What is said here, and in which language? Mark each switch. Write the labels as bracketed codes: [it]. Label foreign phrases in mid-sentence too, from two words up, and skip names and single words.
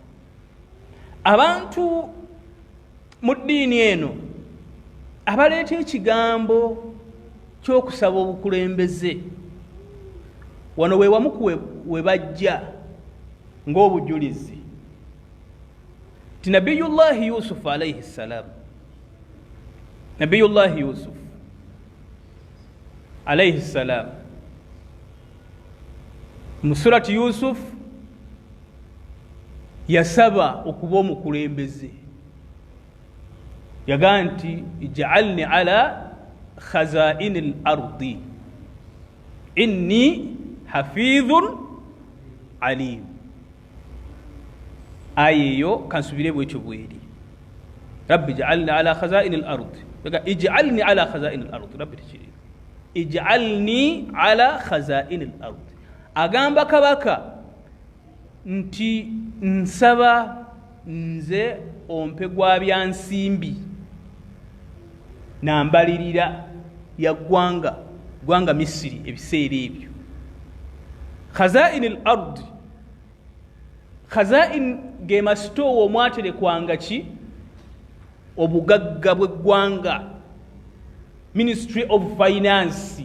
[lg] Abantu mu ddiini eno abaleeta ekigambo ky'okusaba obukulembeze wano we wamu we bajja ng'obujulizi ti Nabiyullahi Yusuf [ar] عليه السلام, [lg] Nabiyullahi Yusuf [ar] عليه السلام [lg] mu surati Yusuf yasaba okuba omukulembeze, yagaa nti [ar] اجعلني على خزائن الأرض إني حفيظ عليم. [lg] Ayeyo kansubire bwekyo bweri, [ar] رب اجعلني على خزائن الأرض, yagaa اجعلني على خزائن الأرض, رب tikiri اجعلني على خزائن الأرض. [lg] Agamba kabaka nti nsaba nze ompe gwa byansimbi nambalirira ya gwanga Misiri ebiseera ebyo. [ar] خزائن الأرض, [lg] khaza'in ge masitoowa omwaterekwanga ki obugagga bw'eggwanga, [en] Ministry of Finance.